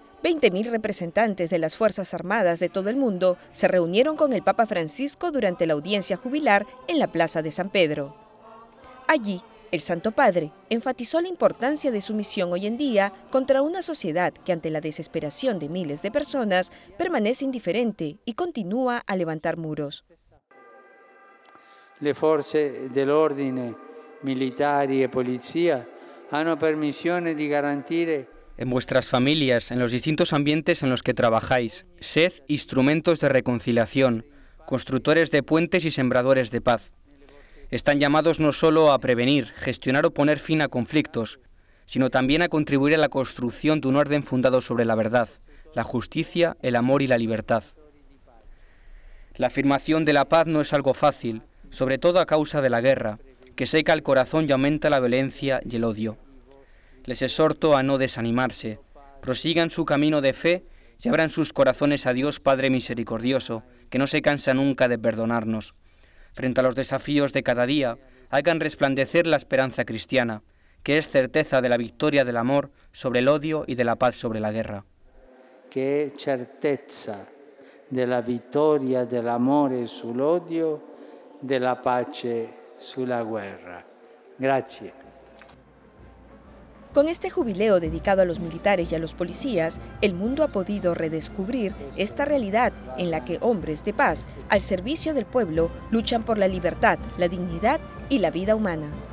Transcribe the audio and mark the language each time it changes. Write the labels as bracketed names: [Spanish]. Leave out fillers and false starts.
[Spanish] 20.000 representantes de las Fuerzas Armadas de todo el mundo se reunieron con el Papa Francisco durante la audiencia jubilar en la Plaza de San Pedro. Allí, el Santo Padre enfatizó la importancia de su misión hoy en día contra una sociedad que ante la desesperación de miles de personas permanece indiferente y continúa a levantar muros. [Italian] Le forze dell'ordine, militari e polizia, hanno per missione di garantire. [Spanish] En vuestras familias, en los distintos ambientes en los que trabajáis, sed instrumentos de reconciliación, constructores de puentes y sembradores de paz. Están llamados no solo a prevenir, gestionar o poner fin a conflictos, sino también a contribuir a la construcción de un orden fundado sobre la verdad, la justicia, el amor y la libertad. La afirmación de la paz no es algo fácil, sobre todo a causa de la guerra, que seca el corazón y aumenta la violencia y el odio. Les exhorto a no desanimarse, prosigan su camino de fe y abran sus corazones a Dios Padre misericordioso, que no se cansa nunca de perdonarnos. Frente a los desafíos de cada día, hagan resplandecer la esperanza cristiana, que es certeza de la victoria del amor sobre el odio y de la paz sobre la guerra. [Italian] Que è certezza della vittoria dell'amore sull'odio, della pace sulla guerra. Grazie. [Spanish] Con este jubileo dedicado a los militares y a los policías, el mundo ha podido redescubrir esta realidad en la que hombres de paz, al servicio del pueblo, luchan por la libertad, la dignidad y la vida humana.